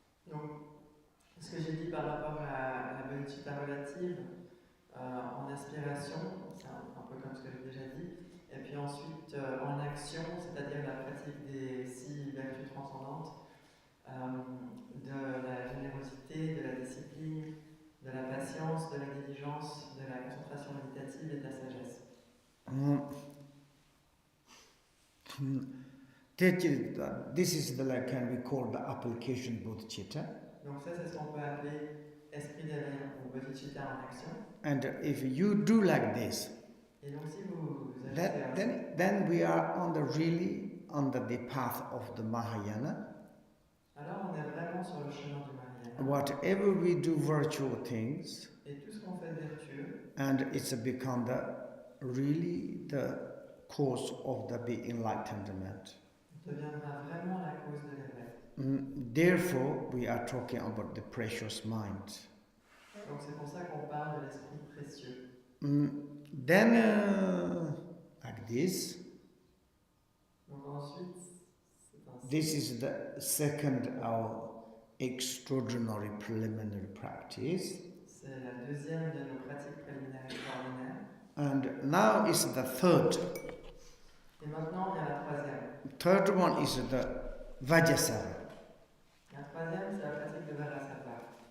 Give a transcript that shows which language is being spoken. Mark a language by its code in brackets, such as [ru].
[fr] Donc, ce que j'ai dit par rapport à la bodhicitta relative, en aspiration, c'est un peu comme ce que j'ai déjà dit, et puis ensuite en action, c'est-à-dire la pratique des 6 vertus transcendantes, de la générosité, de la discipline, de la patience, de la diligence, de la concentration méditative et de la sagesse. [en] This is the like can be called the application bodhicitta. [fr] Donc ça, c'est ce qu'on peut appeler esprit d'éveil ou bodhicitta en action. [en] And if you do like this, [fr] et donc si vous agissez [en] then we are on the really on the path of the Mahayana. [fr] Alors on est vraiment sur le chemin du Mahayana. [en] Whatever we do virtual things, [fr] et tout ce qu'on fait vertueux, [en] and it's become really the cause of the enlightenment. [fr] deviendra vraiment la cause de l'éveil. [en] Therefore, we are talking about the precious mind. [fr] Donc c'est pour ça qu'on parle de l'esprit précieux. [en] Then, like this, [fr] Donc ensuite, c'est ainsi. [en] this is the second our extraordinary preliminary practice. [fr] C'est la deuxième de nos pratiques préliminaires extraordinaires. [en] And now is the third. [fr] Et maintenant, il y a la troisième. [en] Third one is the Vajrasattva. [fr] La troisième, c'est la pratique de Vajrasattva.